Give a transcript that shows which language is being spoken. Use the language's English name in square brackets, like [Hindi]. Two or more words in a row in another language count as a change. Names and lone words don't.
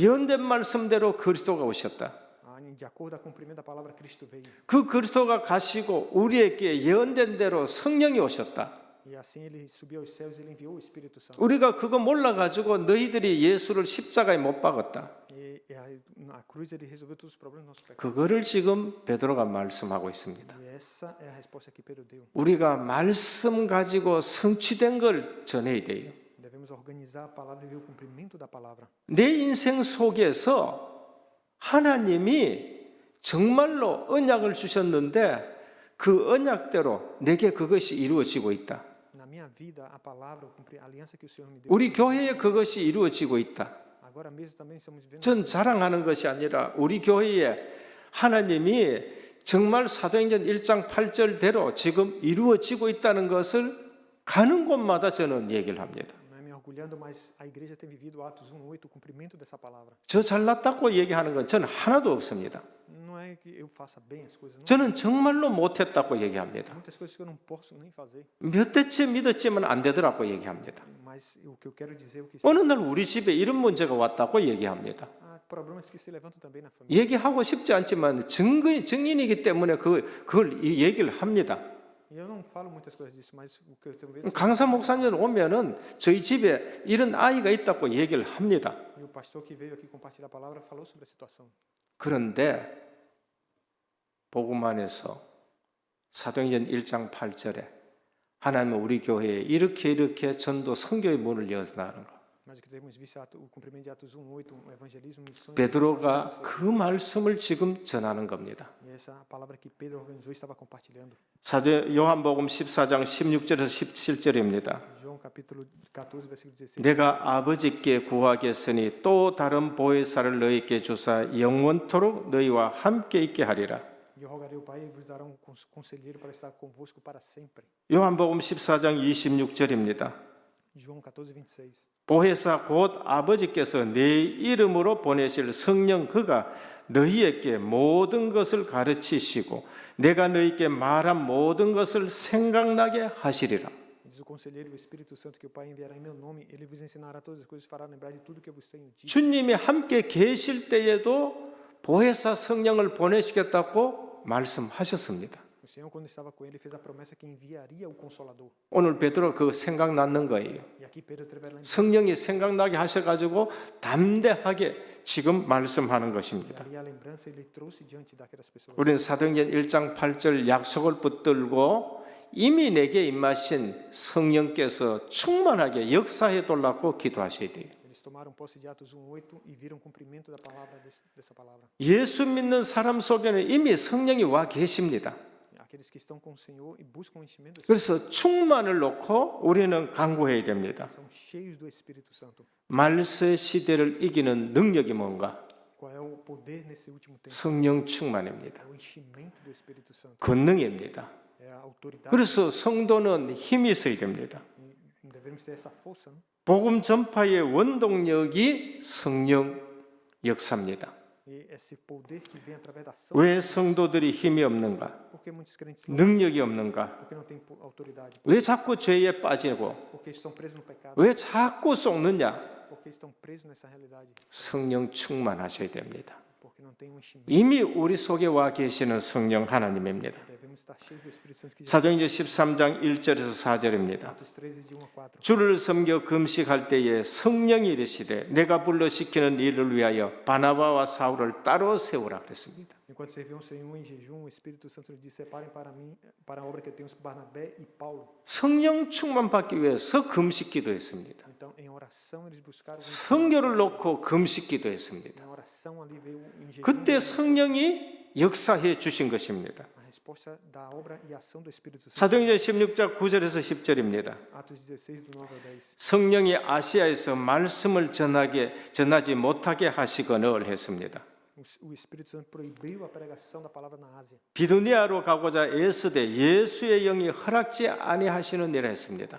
[Korean] 예언된 말씀대로 그리스도가 오셨다. [Portuguese] De acordo com o cumprimento da palavra, Cristo veio. [Korean] 그 그리스도가 가시고 우리에게 예언된 대로 성령이 오셨다. [Portuguese] E assim ele subiu aos céus e ele enviou o Espírito Santo. [Korean] 우리가 그거 몰라가지고 너희들이 예수를 십자가에 못 박았다. [Portuguese] E a cruz ele resolveu todos os problemas dos nossos pecados. [Korean] 그거를 지금 베드로가 말씀하고 있습니다. [Portuguese] E essa é a resposta que Pedro deu. [Korean] 우리가 말씀 가지고 성취된 걸 전해야 돼요. [Portuguese] Devemos organizar a palavra e ver o cumprimento da palavra. [Korean] 내 인생 속에서 하나님이 정말로 언약을 주셨는데 그 언약대로 내게 그것이 이루어지고 있다. [Portuguese] Na minha vida, a palavra, a aliança que o Senhor me deu. [Korean] 우리 교회에 그것이 이루어지고 있다. [Portuguese] Agora mesmo também estamos vivendo. [Korean] 전 자랑하는 것이 아니라 우리 교회에 하나님이 정말 사도행전 1장 8절대로 지금 이루어지고 있다는 것을 가는 곳마다 저는 얘기를 합니다. [Portuguese] Não é me orgulhando, mas a igreja tem vivido Atos 1:8, o cumprimento dessa palavra. [Korean] 저 잘났다고 얘기하는 건 저는 하나도 없습니다. [Portuguese] Não é que eu faça bem as coisas, não. [Korean] 저는 정말로 못했다고 얘기합니다. [Portuguese] Muitas coisas que eu não posso nem fazer, [Korean] 몇 대째 믿었지만 안 되더라고 얘기합니다. [Portuguese] mas o que eu quero dizer, o que [Korean] 어느 날 우리 집에 이런 문제가 왔다고 얘기합니다. [Portuguese] há problemas que se levantam também na família. [Korean] 얘기하고 싶지 않지만 증인이기 때문에 그걸 얘기를 합니다. [Portuguese] E eu não falo muitas coisas disso, mas o que eu tenho medo. [Korean] 강사 목사님 오면은 저희 집에 이런 아이가 있다고 얘기를 합니다. [Portuguese] E o pastor que veio aqui compartilhar a palavra falou sobre a situação. [Korean] 그런데 복음 안에서 사도행전 1장 8절에 하나님은 우리 교회에 이렇게 전도 선교의 문을 여서나는 거. [Portuguese] Mas o que temos visto o cumprimento de Atos 1:8, o evangelismo, missões. [Korean] 베드로가 그 말씀을 지금 전하는 겁니다. [Portuguese] E essa palavra que Pedro organizou estava compartilhando. [Korean] 사도 요한복음 14장 16절에서 17절입니다. [Portuguese] João capítulo 14, versículo 16. [Korean] 내가 아버지께 구하겠으니 또 다른 보혜사를 너희에게 주사 영원토록 너희와 함께 있게 하리라. [Portuguese] E eu rogarei ao Pai e vos dará conselheiro para estar convosco para sempre. [Korean] 요한복음 14장 26절입니다. [Portuguese] João 14:26. [Korean] 보혜사 곧 아버지께서 내 이름으로 보내실 성령 그가 너희에게 모든 것을 가르치시고 내가 너희에게 말한 모든 것을 생각나게 하시리라. [Portuguese] Diz o conselheiro e o Espírito Santo que o Pai enviará em meu nome, ele vos ensinará todas as coisas, fará lembrar de tudo que eu vos tenho dito. [Korean] 주님이 함께 계실 때에도 보혜사 성령을 보내시겠다고 말씀하셨습니다. [Portuguese] O Senhor, quando estava com ele, fez a promessa que enviaria o Consolador. [Korean] 오늘 베드로 그 생각났는 거예요. [Portuguese] E aqui Pedro teve a lembrança. [Korean] 성령이 생각나게 하셔가지고 담대하게 지금 말씀하는 [Portuguese] E [Korean] 것입니다. [Portuguese] ali a lembrança ele trouxe diante daquelas pessoas. [Korean] 우리는 사도행전 1장 8절 약속을 붙들고 이미 내게 임하신 성령께서 충만하게 역사해 달라고 기도하셔야 돼요. [Portuguese] Eles tomaram posse de Atos 1:8 e viram o cumprimento da palavra dessa palavra. [Korean] 예수 믿는 사람 속에는 이미 성령이 와 계십니다. [Portuguese] Aqueles que estão com o Senhor e buscam o enchimento do Espírito [Korean] 그래서 충만을 놓고 우리는 간구해야 됩니다. [Portuguese] são cheios do Espírito Santo. [Korean] 말세 시대를 이기는 능력이 뭔가? [Portuguese] Qual é o poder nesse último tempo? [Korean] 성령 충만입니다. [Portuguese] É o enchimento do Espírito Santo. [Korean] 권능입니다. [Portuguese] É a autoridade. [Korean] 그래서 성도는 힘이 있어야 됩니다. [Portuguese] E devemos ter essa força. Né? [Korean] 복음 전파의 원동력이 성령 역사입니다. [Portuguese] E esse poder que vem através da ação. [Korean] 왜 성도들이 힘이 없는가? [Portuguese] Por que muitos crentes não, [Korean] 능력이 없는가? [Portuguese] porque não têm autoridade? [Korean] 왜 자꾸 죄에 빠지고? [Portuguese] Porque estão presos no pecado? [Korean] 왜 자꾸 속느냐? [Portuguese] Porque estão presos nessa realidade? [Korean] 성령 충만하셔야 됩니다. [Portuguese] Porque não têm um enchimento. [Korean] 이미 우리 속에 와 계시는 성령 하나님입니다. [Portuguese] Devemos estar cheios do Espírito Santo que já [Korean] 사도행전 13장 1절에서 4절입니다. [Portuguese] Atos 13 de 1 a 4. [Korean] 주를 섬겨 금식할 때에 성령이 이르시되 내가 불러 시키는 일을 위하여 바나바와 사울을 따로 세우라 그랬습니다. [Portuguese] Enquanto serviam o Senhor em jejum, o Espírito Santo lhe disse: separem para mim, para a obra que eu tenho Barnabé e Paulo. [Korean] 성령 충만 받기 위해서 금식 기도했습니다. [Portuguese] Então, em oração, eles buscaram. [Korean] 성교를 놓고 금식 기도했습니다. [Portuguese] Em oração ali veio em jejum. [Korean] 그때 성령이 역사해 주신 것입니다. [Portuguese] A resposta da obra e ação do Espírito Santo. [Korean] 사도행전 16장 9절에서 10절입니다. [Portuguese] Atos 16 do 9 ao 10. [Korean] 성령이 아시아에서 말씀을 전하지 못하게 하시거늘 했습니다. [Portuguese] O Espírito Santo proibiu a pregação da palavra na Ásia. [Korean] 비두니아로 가고자 애쓰되 예수의 영이 허락지 아니하시는 일을 했습니다.